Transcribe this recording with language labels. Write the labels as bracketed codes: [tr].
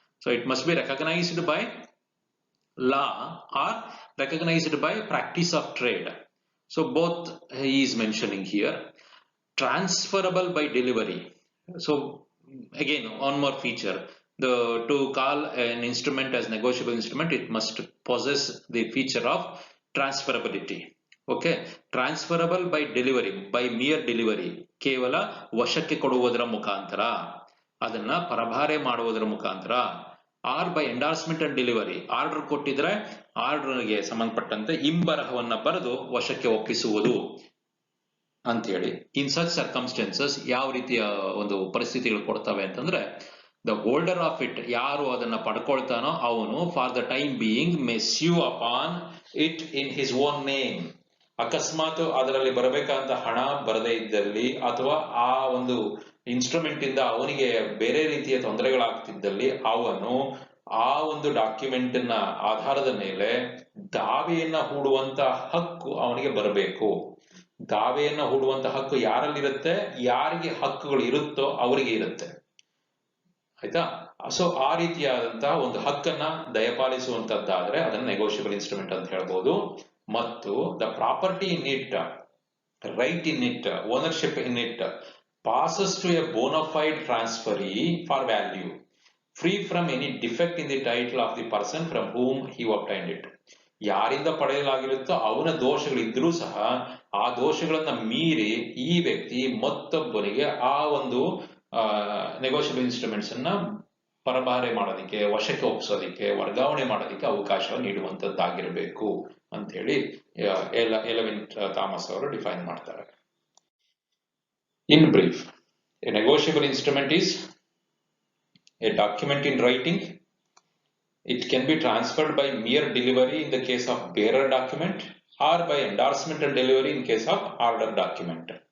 [en] So it must be recognized by law or recognized by practice of trade. So both he is mentioning here. Transferable by delivery. So again, one more feature. To call an instrument as negotiable instrument, it must possess the feature of transferability. Okay, transferable by delivery, by mere delivery, [kn] ಕೇವಲ ವಶಕ್ಕೆ ಕೊಡುವುದರ ಮುಖಾಂತರ, ಅದನ್ನ ಪರಭಾರೆ ಮಾಡುವುದರ ಮುಖಾಂತರ. [en] or by endorsement and delivery, [kn] order ಕೊಟ್ಟಿದ್ರೆ ಆರ್ಡರ್ಗೆ ಸಂಬಂಧಪಟ್ಟಂತೆ ಹಿಂಬರಹವನ್ನ ಬರೆದು ವಶಕ್ಕೆ ಒಪ್ಪಿಸುವುದು ಅಂತೇಳಿ. [en] in such circumstances [kn] ಯಾವ ರೀತಿಯ ಒಂದು ಪರಿಸ್ಥಿತಿಗಳು ಕೊಡ್ತವೆ ಅಂತಂದ್ರೆ, [en] the holder of it, [kn] ಯಾರು ಅದನ್ನ ಪಡ್ಕೊಳ್ತಾನೋ ಅವನು [en] For the time being may sue upon it in his own name. [kn] ಅಕಸ್ಮಾತ್ ಅದರಲ್ಲಿ ಬರಬೇಕಂತ ಹಣ ಬರದೇ ಇದ್ದಲ್ಲಿ ಅಥವಾ ಆ ಒಂದು ಇನ್ಸ್ಟ್ರೂಮೆಂಟ್ ಇಂದ ಅವನಿಗೆ ಬೇರೆ ರೀತಿಯ ತೊಂದರೆಗಳಾಗ್ತಿದ್ದಲ್ಲಿ ಅವನು ಆ ಒಂದು ಡಾಕ್ಯುಮೆಂಟ್ ನ ಆಧಾರದ ಮೇಲೆ ದಾವೆಯನ್ನ ಹೂಡುವಂತ ಹಕ್ಕು ಅವನಿಗೆ ಬರಬೇಕು. ದಾವೆಯನ್ನ ಹೂಡುವಂತ ಹಕ್ಕು ಯಾರಲ್ಲಿರುತ್ತೆ, ಯಾರಿಗೆ ಹಕ್ಕುಗಳು ಇರುತ್ತೋ ಅವರಿಗೆ ಇರುತ್ತೆ. ಆಯ್ತಾ? ಸೊ ಆ ರೀತಿಯಾದಂತಹ ಒಂದು ಹಕ್ಕನ್ನ ದಯಪಾಲಿಸುವಂತದ್ದಾದ್ರೆ ಅದನ್ನ ನೆಗೋಷಿಯಬಲ್ ಇನ್ಸ್ಟ್ರೂಮೆಂಟ್ ಅಂತ ಹೇಳ್ಬೋದು. [en] ಮತ್ತು the property in it, right in it, ownership in it passes to a bona fide transferee for value, free from any defect in the title of the person from whom he obtained it. [kn] ಯಾರಿಂದ ಪಡೆಯಲಾಗಿರುತ್ತೋ ಅವನ ದೋಷಗಳಿದ್ರೂ ಸಹ ಆ ದೋಷಗಳನ್ನ ಮೀರಿ ಈ ವ್ಯಕ್ತಿ ಮತ್ತೊಬ್ಬನಿಗೆ ಆ ಒಂದು negotiable instruments ಅನ್ನ ಪರಭಾರೆ ಮಾಡೋದಿಕ್ಕೆ, ವಶಕ್ಕೆ ಒಪ್ಪಿಸೋದಿಕ್ಕೆ, ವರ್ಗಾವಣೆ ಮಾಡೋದಿಕ್ಕೆ ಅವಕಾಶ ನೀಡುವಂತದ್ದಾಗಿರಬೇಕು ಅಂತ ಹೇಳಿ ಎಲೆವಿನ್ ಥಾಮಸ್ ಅವರು ಡಿಫೈನ್ ಮಾಡ್ತಾರೆ. [en] In brief, a negotiable instrument is a document in writing. It can be transferred by mere delivery in the case of bearer document, or by endorsement and delivery in case of order document.